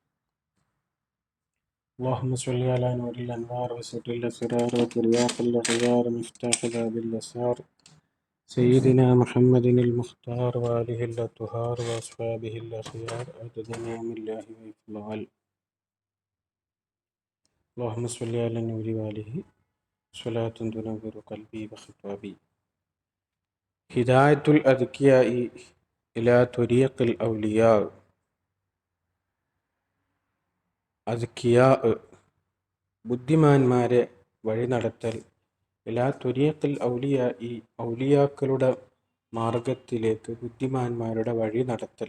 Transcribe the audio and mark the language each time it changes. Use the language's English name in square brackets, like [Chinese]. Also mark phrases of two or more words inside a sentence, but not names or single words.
[Arabic] اللهم صل على نور الأنوار وسر الأسرار وترياق الأغيار مفتاح باب الأسرار سيدنا محمد المختار وآله الأطهار وأصحابه الأخيار عدد نعم الله وإفضال. اللهم صل على نور وآله صلاة تنور قلبي وخطابي. هداية الأذكياء إلى طريق الأولياء. [Malayalam] അദ്കിയാ ബുദ്ധിമാന്മാരെ വഴി നടത്തൽ, [Arabic] إلى طريق الأولياء [Malayalam] ഔലിയാക്കളുടെ മാർഗത്തിലേക്ക് ബുദ്ധിമാന്മാരുടെ വഴി നടത്തൽ.